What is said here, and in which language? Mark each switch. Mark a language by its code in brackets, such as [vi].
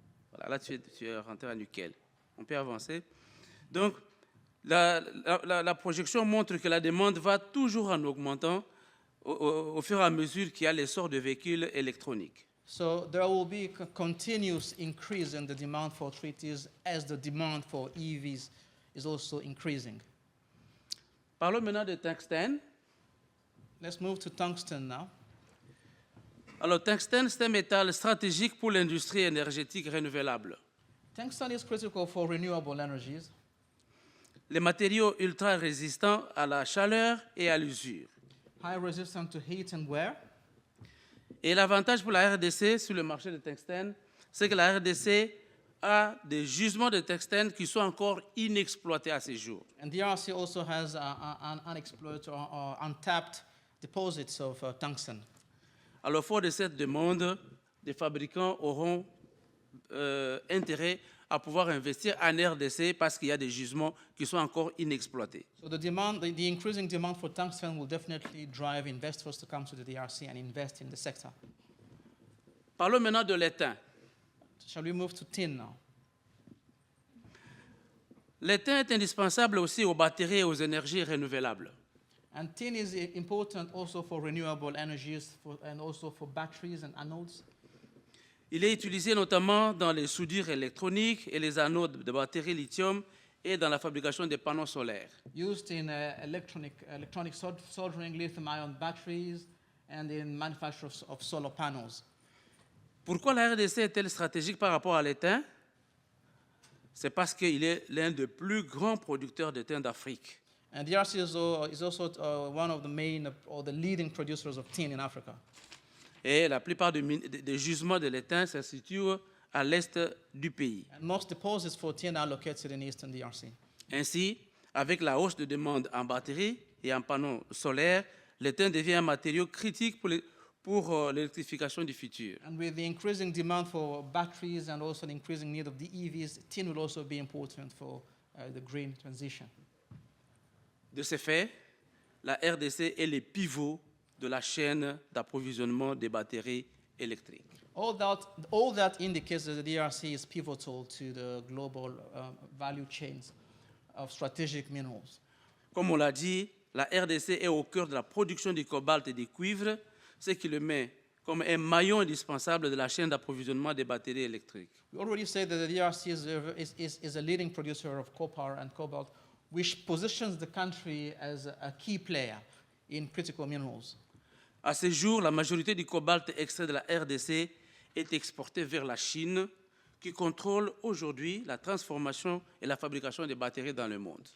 [fr] Voilà, là tu es rentré à nickel. On peut avancer. Donc, la projection montre que la demande va toujours en augmentant au fur et à mesure qu'il y a l'essor de véhicules électroniques. [en] So there will be a continuous increase in the demand for 3Ts as the demand for EVs is also increasing. [fr] Parlons maintenant de tungstène. [en] Let's move to tungsten now. [fr] Alors, tungstène, c'est un métal stratégique pour l'industrie énergétique renouvelable. [en] Tungsten is critical for renewable energies. [fr] Les matériaux ultra résistants à la chaleur et à l'usure. [en] High resistant to heat and wear. [fr] Et l'avantage pour la RDC sur le marché de tungstène, c'est que la RDC a des gisements de tungstène qui sont encore inexploités à ce jour. [en] And DRC also has an unexploited or untapped deposits of tungsten. [fr] Alors, fort de cette demande, les fabricants auront intérêt à pouvoir investir en RDC parce qu'il y a des gisements qui sont encore inexploités. [en] So the increasing demand for tungsten will definitely drive investors to come to the DRC and invest in the sector. [fr] Parlons maintenant de l'étain. [en] Shall we move to tin now? [fr] L'étain est indispensable aussi aux batteries et aux énergies renouvelables. [en] And tin is important also for renewable energies and also for batteries and anodes. [fr] Il est utilisé notamment dans les soudures électroniques et les anodes de batteries lithium et dans la fabrication des panneaux solaires. [en] Used in electronic soldering lithium-ion batteries and in manufacture of solar panels. [fr] Pourquoi la RDC est-elle stratégique par rapport à l'étain? C'est parce qu'il est l'un des plus grands producteurs d'étain d'Afrique. [en] And DRC is also one of the main or the leading producers of tin in Africa. [fr] Et la plupart des gisements de l'étain se situent à l'est du pays. [en] And most deposits for tin are located in eastern DRC. [fr] Ainsi, avec la hausse de demande en batteries et en panneaux solaires, l'étain devient un matériau critique pour l'électrification du futur. [en] And with the increasing demand for batteries and also the increasing need of the EVs, tin will also be important for the green transition. [fr] De ce fait, la RDC est le pivot de la chaîne d'approvisionnement des batteries électriques. [en] All that indicates that the DRC is pivotal to the global value chains of strategic minerals. [fr] Comme on l'a dit, la RDC est au cœur de la production du cobalt et du cuivre, ce qui le met comme un maillon indispensable de la chaîne d'approvisionnement des batteries électriques. [en] We already said that the DRC is a leading producer of copper and cobalt, which positions the country as a key player in critical minerals. [fr] À ce jour, la majorité du cobalt extrait de la RDC est exportée vers la Chine, qui contrôle aujourd'hui la transformation et la fabrication des batteries dans le monde.